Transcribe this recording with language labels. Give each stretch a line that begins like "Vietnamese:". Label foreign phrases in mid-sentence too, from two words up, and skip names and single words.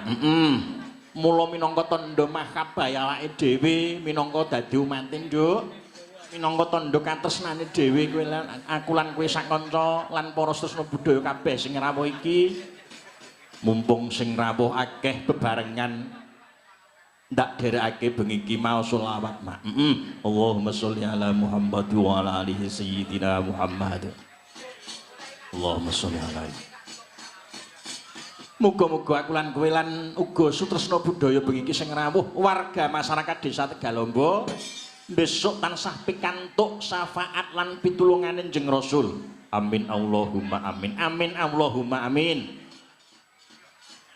Javanese: Mula minangka tandha mahabbah awake dhewe minangka dadi umatin Nduk minangka tandha katresnane dhewe kowe lan aku lan kowe sak kanca lan para tresna budaya kabeh sing rawuh iki mumpung sing rawuh akeh bebarengan ndak derekake bengi iki mau selawat Mak.
Arabic: اللهم صل على محمد وعلى آله سيدنا محمد. اللهم صل عليه.
Javanese: Muga-muga aku lan kowe lan uga sutresna budaya bengi iki sing rawuh warga masyarakat Desa Tegalombo besok tansah pikantuk syafaat lan pitulungane Kanjeng Rasul.
Arabic: آمين اللهم آمين. آمين اللهم آمين.